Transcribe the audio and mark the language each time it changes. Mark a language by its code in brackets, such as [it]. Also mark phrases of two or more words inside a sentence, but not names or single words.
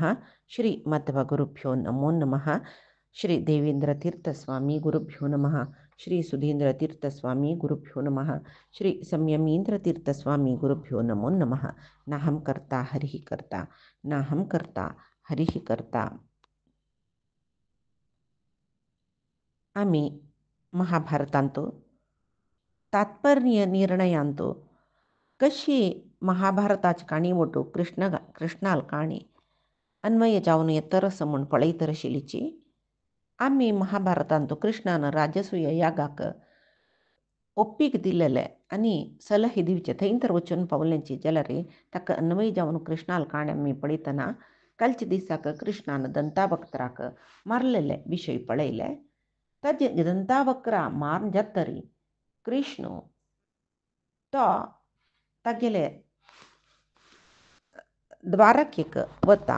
[sa] श्रीमध्वगुरुभ्यो नमो नमः। श्री देवेन्द्रतीर्थस्वामी गुरुभ्यो नमः। श्री सुधीन्द्रतीर्थस्वामी गुरुभ्यो नमः। श्री संयमीन्द्रतीर्थस्वामी गुरुभ्यो नमो नमः। नाहं कर्ता हरिः कर्ता नाहं कर्ता हरिः कर्ता। [kok] आम्ही महाभारतांतो तात्पर्य निर्णयांतो कशी महाभारताची काणी ओटू कृष्णाल काणी अन्वय जावन येतरस म्हूण पळयतरशिलीची आम्ही महाभारतांतो कृष्णान राजसूय यागाक ಒಪ್ಪಿಗೆ ದಿಲ್ಲಲೆ आणि सलहे दिवचे थंयतर वचून पावल्यांची जाल्यार ताका अन्वय जावन कृष्णाल काणे आमी पळयतना कालचे दिसाक कृष्णान दंतावक्राक मारलेले विशय पळयले. ताजे दंतावक्रा मारून जातरी कृष्ण तो तागेले द्वारकेक वता.